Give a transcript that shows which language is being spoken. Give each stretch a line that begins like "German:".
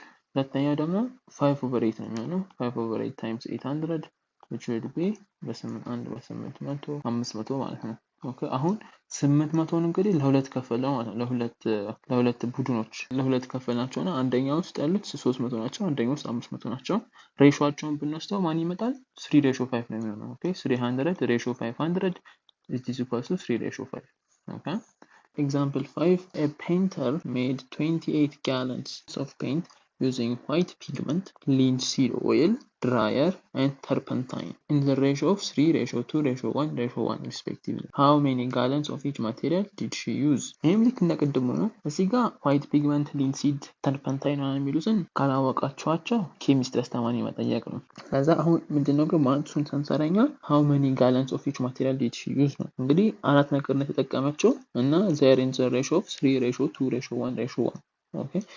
Amharic: ሁለተኛው ደግሞ 5 over 8 ነው የሚሆነው
English: 5 over 8 times 800 which would be
Amharic: በ8 በ800 500 ማለት ነው። ኦኬ አሁን 800ን እንግዲህ ለሁለት ከፈለው ማለት ነው። ለሁለት ቡድኖች ለሁለት ከፈልናቸውና አንደኛው ውስጥ ያሉት 300 ናቸው፣ አንደኛው ውስጥ 500 ናቸው። ሬሾአቸውን ብንወስደው ማን ይመጣል?
English: 3 ratio 5
Amharic: ነው የሚሆነው። ኦኬ
English: 300 ratio 500 is equal to 3 ratio 5. Okay. Example 5 a painter made 28 gallons of paint using white pigment, linseed oil, dryer and turpentine in the ratio of 3 ratio 2 ratio 1 ratio 1 respectively. How many gallons of each material did she use?
Amharic: ይህም ልክ እንደቀድሞ ነው። እዚህ ጋር white pigment, linseed, turpentine የሚሉትን ካላወቃችኋቸው ኬሚስትሪ አስተማሪ መጠየቅ ነው። ከዛ አሁን ምንድነው ግን ማንሱን ሰንሰረኛ
English: how many gallons of each material did she use
Amharic: ነው። እንግዲህ አራት ነገር ነው የተጠቀመችው እና
English: there in the ratio of 3 ratio 2 ratio 1 ratio 1
Amharic: ኦኬ